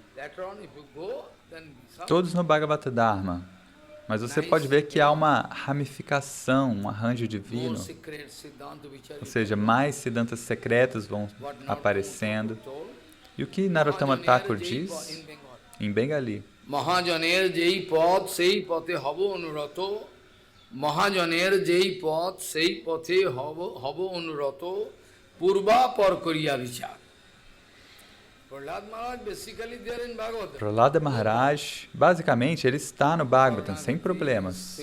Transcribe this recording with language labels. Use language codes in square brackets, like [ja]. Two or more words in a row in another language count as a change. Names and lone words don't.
[pt] Todos no Bhagavata Dharma. Mas você pode ver que há uma ramificação, um arranjo divino. Ou seja, mais siddhantas secretos vão aparecendo. E o que Narottama Thakur diz em Bengali? [bn] মহাজনের যেই পথ সেই পথে হব অনুরত. মহাজনের যেই পথ সেই পথে হব অনুরত. পূর্বাপর করিয়া বিচার. [pt] Prahlada Maharaj, basicamente, ele está no Bhagavatam, sem problemas.